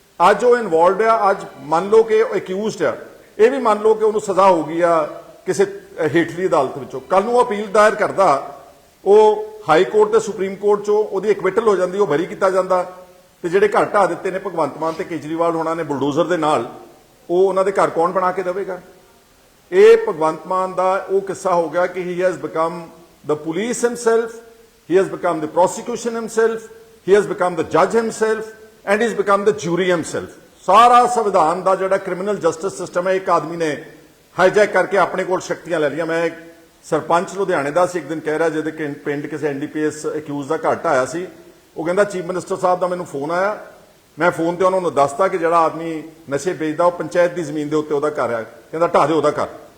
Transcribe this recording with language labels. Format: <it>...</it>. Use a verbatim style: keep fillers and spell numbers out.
<pa>ਅੱਜ ਉਹ ਇਨਵੋਲਵਡ ਆ, ਅੱਜ ਮੰਨ ਲਓ ਕਿ ਉਹ ਅਕਿਊਜ਼ਡ ਆ, ਇਹ ਵੀ ਮੰਨ ਲਓ ਕਿ ਉਹਨੂੰ ਸਜ਼ਾ ਹੋ ਗਈ ਆ ਕਿਸੇ ਅ, ਹੇਠਲੀ ਅਦਾਲਤ ਵਿੱਚੋਂ, ਕੱਲ ਨੂੰ ਉਹ ਅਪੀਲ ਦਾਇਰ ਕਰਦਾ, ਉਹ ਹਾਈ ਕੋਰਟ ਤੇ ਸੁਪਰੀਮ ਕੋਰਟ ਚੋਂ ਉਹਦੀ ਐਕਵਿਟਲ ਹੋ ਜਾਂਦੀ, ਉਹ ਬਰੀ ਕੀਤਾ ਜਾਂਦਾ। ਤੇ ਜਿਹੜੇ ਘਰ ਢਾਹ ਦਿੱਤੇ ਨੇ ਭਗਵੰਤ ਮਾਨ ਤੇ ਕੇਜਰੀਵਾਲ ਹੋਣਾ ਨੇ ਬੁਲਡੋਜ਼ਰ ਦੇ ਨਾਲ, ਉਹ ਉਹਨਾਂ ਦੇ ਘਰ ਕੌਣ ਬਣਾ ਕੇ ਦੇਵੇਗਾ? ਇਹ ਭਗਵੰਤ ਮਾਨ ਦਾ ਉਹ ਕਿੱਸਾ ਹੋ ਗਿਆ ਕਿ</pa> <en>He has become the police himself, he has become the prosecution himself, he has become the judge himself, and he's become the jury himself.</en> <pa>ਸਾਰਾ ਸੰਵਿਧਾਨ ਦਾ ਜਿਹੜਾ ਕ੍ਰਿਮੀਨਲ ਜਸਟਿਸ ਸਿਸਟਮ ਹੈ, ਇੱਕ ਆਦਮੀ ਨੇ ਹਾਈਜੈਕ ਕਰਕੇ ਆਪਣੇ ਕੋਲ ਸ਼ਕਤੀਆਂ ਲੈ ਲਈਆਂ। ਮੈਂ ਇੱਕ ਸਰਪੰਚ ਲੁਧਿਆਣੇ ਦਾ ਸੀ, ਇੱਕ ਦਿਨ ਕਹਿ ਰਿਹਾ, ਜਿਹਦੇ ਕਿ ਪਿੰਡ ਕਿਸੇ ਐਨਡੀਪੀਐਸ ਅਕਿਊਜ਼ ਦਾ ਘਾਟ ਆਇਆ ਸੀ, ਉਹ ਕਹਿੰਦਾ ਚੀਫ ਮਿਨਿਸਟਰ ਸਾਹਿਬ ਦਾ ਮੈਨੂੰ ਫੋਨ ਆਇਆ, ਮੈਂ ਫੋਨ ਤੇ ਉਹਨਾਂ ਨੂੰ ਦੱਸਤਾ ਕਿ ਜਿਹੜਾ ਆਦਮੀ ਨਸ਼ੇ ਵੇਚਦਾ ਉਹ ਪੰਚਾਇਤ ਦੀ ਜ਼ਮੀਨ ਦੇ ਉੱਤੇ ਉਹਦਾ ਘਰ ਆ, ਕਹਿੰਦਾ ਢਾਹ ਦਿਓ ਉਹਦਾ ਘਰ।</pa>